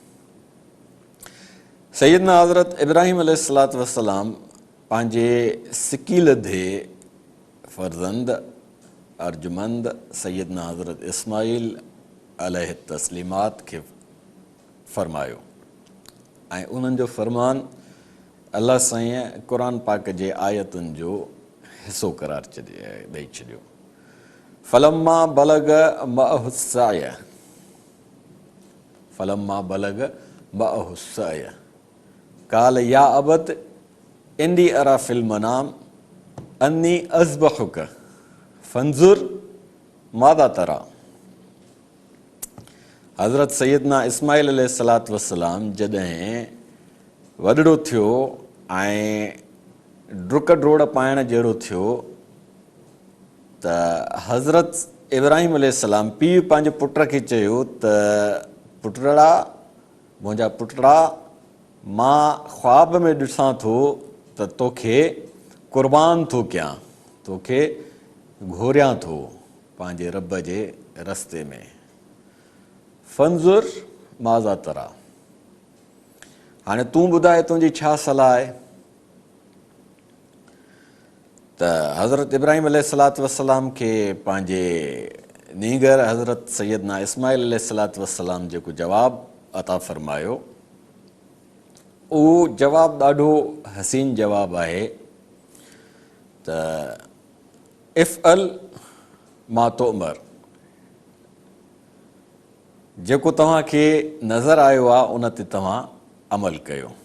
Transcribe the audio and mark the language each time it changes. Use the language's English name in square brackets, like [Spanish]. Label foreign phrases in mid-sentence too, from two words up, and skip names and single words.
[Sindhi] सैयदना हज़रत इब्राहिम [Arabic] عليه الصلاة والسلام [Sindhi] पंहिंजे सिकील थे फ़र्ज़ंद अर्जुमंद सैयदना हज़रत इस्माइल अलैहि तस्लीमात खे फ़रमायो ऐं उन्हनि जो फ़रमान अल्लाह साईं क़ुरान पाक जे आयतुनि जो हिसो करार ॾेई छॾियो। [Arabic] فلما بلغ معه السعي فلما بلغ معه السعي قال يا بني إني أرى في المنام أني أذبحك فانظر ماذا ترى. [Sindhi] हज़रत सैयदना इस्माइल [Arabic] عليه الصلاة والسلام [Sindhi] जॾहिं वॾड़ो थियो ऐं डुक डोड़ पाइण जहिड़ो थियो त हज़रत इब्राहिम अलैहिस्सलाम पीउ पंहिंजे पुट खे चयो त पुटड़ा, मुंहिंजा पुटड़ा, मां ख़्वाब में ॾिसां थो त तोखे क़ुर्बान थो कयां, तोखे घोरियां थो पंहिंजे रब जे रस्ते में। [Arabic] فانظر ماذا ترى, [Sindhi] हाणे तूं ॿुधाए तुंहिंजी छा सलाह आहे। त हज़रत इब्राहिम [Arabic] عليه الصلاة والسلام [Sindhi] खे पंहिंजे नीगर हज़रत सैयदना इस्माइल [Arabic] عليه الصلاة والسلام [Sindhi] जेको जवाबु अता फ़रमायो, उहो जवाबु ॾाढो हसीन जवाबु आहे त [Arabic] افعل ما تؤمر, [Sindhi] जेको तव्हांखे नज़र आयो आहे उन ते तव्हां अमल कयो।